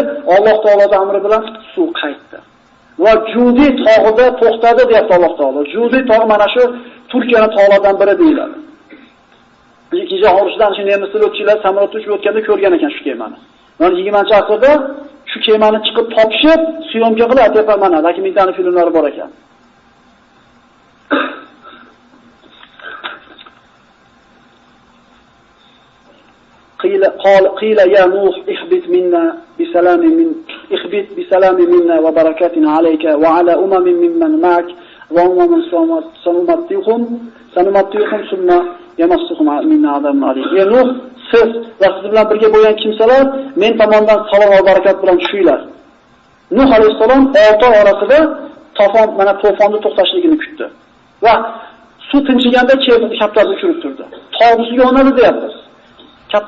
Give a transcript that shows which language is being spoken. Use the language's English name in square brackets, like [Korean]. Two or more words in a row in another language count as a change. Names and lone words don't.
[Uzbek] Alloh taoloning amri bilan suv qaytdi. Va Judi tog'ida to'xtadi deyapti Alloh taolo. Judi tog'i mana shu Turkiyaning tog'laridan biri deyiladi. Ikkinchi urushdan shu nemislar o'tchilar samolyotda uchib o'tganda ko'rgan ekan shu kemani. Mana 20-asrda shu kemani chiqib topishib, syomka qilib aytib mana dokumentariy filmlari bor ekan. [Arabic] قيل يا نوح اهبط منا بسلام منا وبركات عليك وعلى ممن معك سنمتعهم ثم يمسهم منا عذاب أليم. [Uzbek] Ya Nuh, siz va siz bilan birga bo'lgan kimsalar men tomonidan salom va barakat bilan tushinglar. Nuh alayhisalom 6 oy orasida to'fonni to'xtashligini kutdi. Va suv tinchiganda kaptarni tushirib turdi. Tog' ustiga o'rnadi deyapmiz.